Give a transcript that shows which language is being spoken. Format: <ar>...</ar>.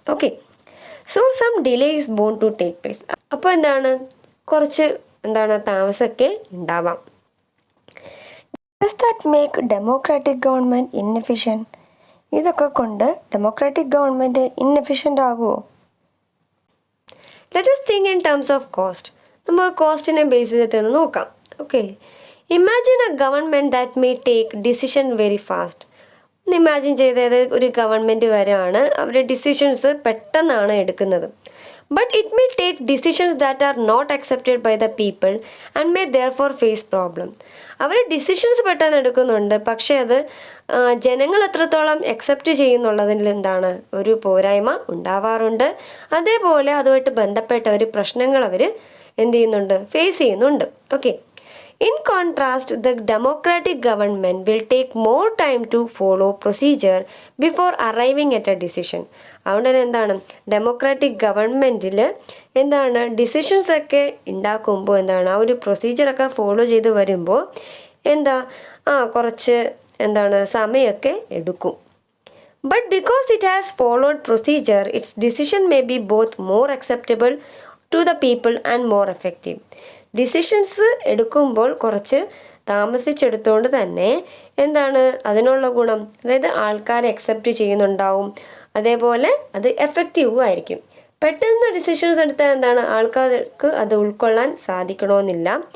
<en>Okay, so some delay is bound to take place.</en> <ml>അപ്പോൾ കുറച്ച് താമസമൊക്കെ ഉണ്ടാവാം.</ml> <en>Does that make democratic government inefficient?</en> <ml>ഇതൊക്കെ കൊണ്ട് ഡെമോക്രാറ്റിക് ഗവൺമെൻറ് ഇൻഎഫിഷ്യൻ്റ് ആകുമോ?</ml> <en>Let us think in terms of cost.</en> <ml>നമുക്ക് കോസ്റ്റിനെ base ചെയ്തിട്ടൊന്ന് നോക്കാം.</ml> <en>Okay, imagine a government that may take decision very fast.</en> <ml>ഒന്ന് imagine ചെയ്തത് ഒരു ഗവൺമെൻറ് വരെയാണ് അവരുടെ ഡിസിഷൻസ് പെട്ടെന്നാണ് എടുക്കുന്നത്.</ml> <en>but it may take decisions that are not accepted by the people and may therefore face problem.</en> <ml>Our decisions പെട്ടെന്ന് എടുക്കുന്നുണ്ട്, പക്ഷേ അത് ജനങ്ങൾ എത്രത്തോളം അക്സെപ്റ്റ് ചെയ്യുന്നുള്ളതിൽ എന്താണ് ഒരു പോരായ്മ ഉണ്ടാവാറുണ്ട്. അതേപോലെ അതുമായിട്ട് ബന്ധപ്പെട്ട ഒരു പ്രശ്നങ്ങൾ അവർ എന്ത് ചെയ്യുന്നുണ്ട്, ഫേസ് ചെയ്യുന്നുണ്ട്. Okay.</ml> <en>In contrast, the democratic government will take more time to follow procedure before arriving at a decision.</en> <ml>അതുകൊണ്ട് തന്നെ എന്താണ് ഡെമോക്രാറ്റിക് ഗവൺമെൻറ്റിൽ എന്താണ് ഡിസിഷൻസ് ഒക്കെ ഉണ്ടാക്കുമ്പോൾ എന്താണ് ആ ഒരു പ്രൊസീജിയറൊക്കെ ഫോളോ ചെയ്ത് വരുമ്പോൾ എന്താ കുറച്ച് എന്താണ് സമയമൊക്കെ എടുക്കും.</ml> <en>But because it has followed procedure, its decision may be both more acceptable to the people and more effective.</en> <ml>Decisions എടുക്കുമ്പോൾ കുറച്ച് താമസിച്ചെടുത്തുകൊണ്ട് തന്നെ എന്താണ് അതിനുള്ള ഗുണം, അതായത് ആൾക്കാരെ അക്സെപ്റ്റ് ചെയ്യുന്നുണ്ടാവും, അതേപോലെ അത് എഫക്റ്റീവും ആയിരിക്കും. പെട്ടെന്ന് ഡിസിഷൻസ് എടുത്താൽ എന്താണ് ആൾക്കാർക്ക് അത് ഉൾക്കൊള്ളാൻ സാധിക്കണമെന്നില്ല.</ml>